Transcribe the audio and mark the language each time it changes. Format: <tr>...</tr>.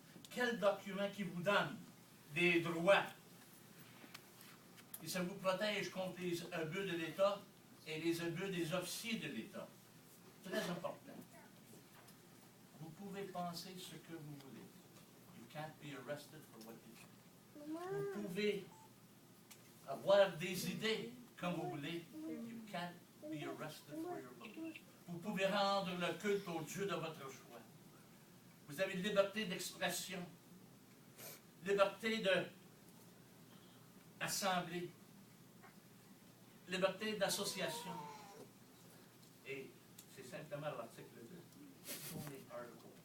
<fr>Quel document qui vous donne des droits? Et ça vous protège contre les abus de l'État et les abus des officiers de l'État. Très important. Vous pouvez penser ce que vous voulez.</fr> <en>You can't be arrested for what you do.</en> <fr>Vous pouvez avoir des idées comme vous voulez.</fr> <en>You can't be arrested for your beliefs.</en> <fr>Vous pouvez rendre le culte au Dieu de votre choix. Vous avez liberté d'expression, liberté d'assemblée, liberté d'association. Et c'est simplement l'article 2.</fr> <en>Only article.</en>